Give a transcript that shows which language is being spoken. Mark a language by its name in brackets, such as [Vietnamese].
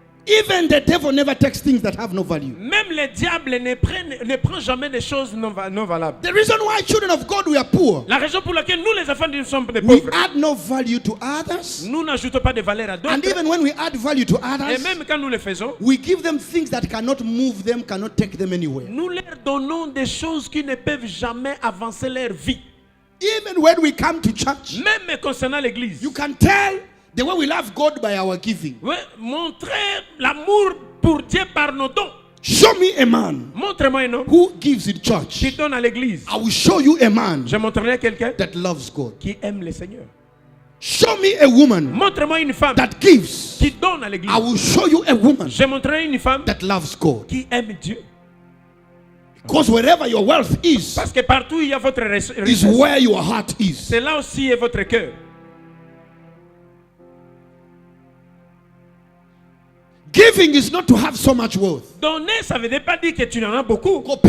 [English] Even the devil never takes things that have no value. [French] Même le diable ne prend jamais des choses non valables. [English] The reason why children of God we are poor. [French] La raison pour laquelle nous les enfants de Dieu sommes des pauvres. [English] We add no value to others. [French] Nous n'ajoutons pas de valeur à d'autres. [English] And even when we add value to others. [French] Et même quand nous le faisons, [English] we give them things that cannot move them, cannot take them anywhere. [French] Nous leur donnons des choses qui ne peuvent jamais avancer leur vie. [English] Even when we come to church, [French] même concernant l'église, [English] you can tell the way we love God by our giving. [French] Oui, montrer l'amour pour Dieu par nos dons. [English] Show me a man. [French] Montre-moi un homme [English] who gives in church. [French] Qui donne à l'église. [English] I will show you a man. [French] Je montrerai quelqu'un [English] that loves God. [French] Qui aime le Seigneur. [English] Show me a woman. [French] Montre-moi une femme [English] that gives. [French] Qui donne à l'église. [English] I will show you a woman. [French] Je montrerai une femme [English] that loves God. [French] Qui aime Dieu. [English] Because wherever your wealth is, [French] parce que partout il y a votre richesse, [English] is where your heart is. [French] C'est là aussi est votre cœur. [English] Giving is not to have so much wealth. [French] Donner, ça ne veut pas dire que tu en as beaucoup.